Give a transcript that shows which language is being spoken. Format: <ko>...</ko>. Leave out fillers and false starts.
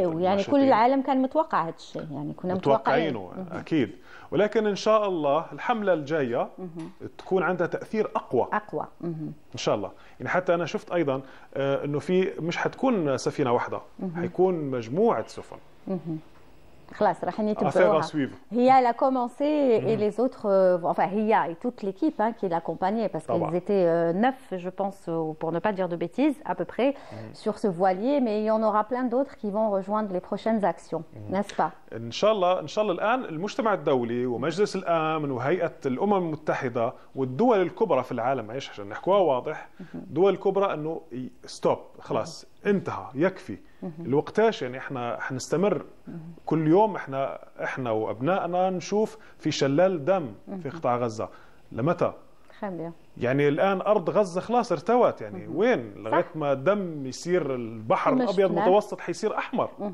<ar>أيوة، يعني كل العالم كان متوقع هذا الشيء، يعني كنا متوقعينه أكيد، ولكن إن شاء الله الحملة الجاية تكون عندها تأثير أقوى إن شاء الله. يعني حتى أنا شفت أيضا إنه في مش حتكون سفينة واحدة، حيكون مجموعة سفن. خلاص راح نتبعوها.</ar> <fr>هي elle a commencé et les autres enfin Hia et toute l'équipe qui l'accompagnait, parce qu'ils étaient 9 je pense, pour ne pas dire de bêtises à peu près, sur ce voilier, mais il y en aura plein d'autres qui vont rejoindre les prochaines actions, n'est-ce pas?</fr> <ar>ان شاء الله الان المجتمع الدولي ومجلس الامن وهيئة الامم المتحدة والدول الكبرى في العالم، معلش عشان نحكوها واضح، الدول الكبرى انه ستوب خلاص انتهى يكفي. الوقتاش يعني احنا حنستمر كل يوم احنا وابنائنا نشوف في شلال دم في قطاع غزة لمتى؟ يعني الان ارض غزة خلاص ارتوت، يعني وين لغايه ما دم يصير البحر الابيض المتوسط حيصير احمر.</ar>